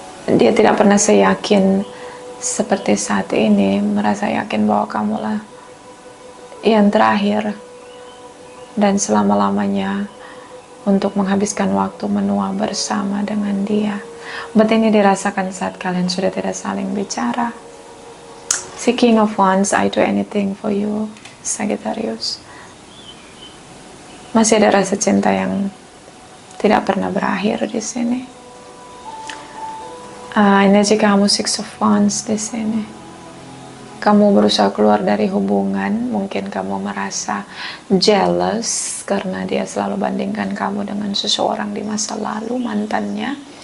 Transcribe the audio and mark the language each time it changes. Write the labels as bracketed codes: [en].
[id] Dia tidak pernah seyakin seperti saat ini, merasa yakin bahwa kamulah yang terakhir dan selama-lamanya untuk menghabiskan waktu menua bersama dengan dia. But ini dirasakan saat kalian sudah tidak saling bicara. Si [en] King of Wands, I do anything for you, Sagittarius. [id] Masih ada rasa cinta yang tidak pernah berakhir di sini. Energi kamu Six of Wands di sini. Kamu berusaha keluar dari hubungan, mungkin kamu merasa jealous karena dia selalu bandingkan kamu dengan seseorang di masa lalu, mantannya.